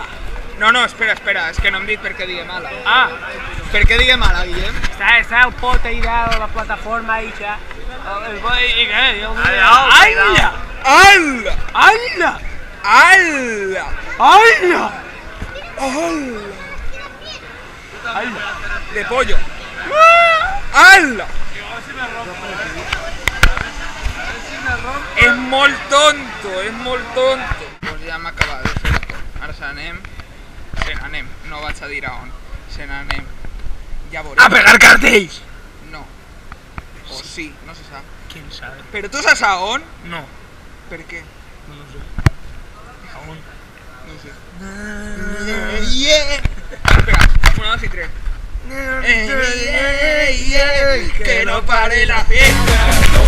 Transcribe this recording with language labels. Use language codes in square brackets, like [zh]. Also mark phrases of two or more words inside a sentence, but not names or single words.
[ca] No, espera, és que no hem dit per què diguem ala. Ah, per què diguem ala, Guillem? Està el pot ahí de la plataforma ahí ja. Ala! Ala! [es] ¡Hala! [ca] Ala! [es] ¡Hala! Ala! De pollo. [ca] Ala! És molt tonto, és molt tonto. Pues ja m'ha acabat de fer tot. Ara se n'anem, no vaig a dir a on. Se n'anem. Ja veurem. ¡A pegar cartells! No. O sí, no se sap. [es] ¿Quién sabe? [ca] Però tu saps a on? [es] No, [ca] Per què? [es] no lo sé. Aún. [ca] No ho sé. Espera, 1, 2 y 3. [es] Que no pare la fiesta.